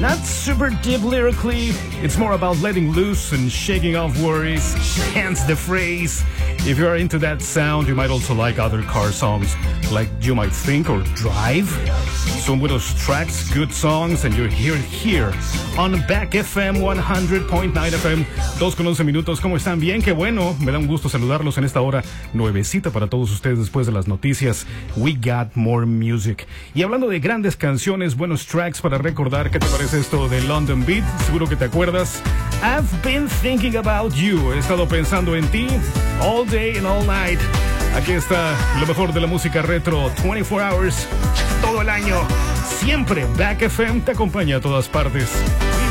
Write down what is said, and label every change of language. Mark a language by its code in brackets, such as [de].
[en] Not super deep lyrically, it's more about letting loose and shaking off worries, hence the phrase. If you are into that sound, you might also like other car songs, like You Might Think or Drive. Some of those tracks, good songs, and you hear it here on Back FM 100.9 FM. [es] 2:11, ¿cómo están? Bien, qué bueno. Me da un gusto saludarlos en esta hora nuevecita para todos ustedes después de las noticias. [en] We got more music. [es] Y hablando de grandes canciones, buenos tracks para recordar, ¿qué te parece esto de London Beat? Seguro que te acuerdas. [en] I've been thinking about you. [es] He estado pensando en ti. [en] All day and all night. [es] Aquí está lo mejor de la música retro. [en] 24 hours, [es] todo el año. Siempre Back FM te acompaña a todas partes. We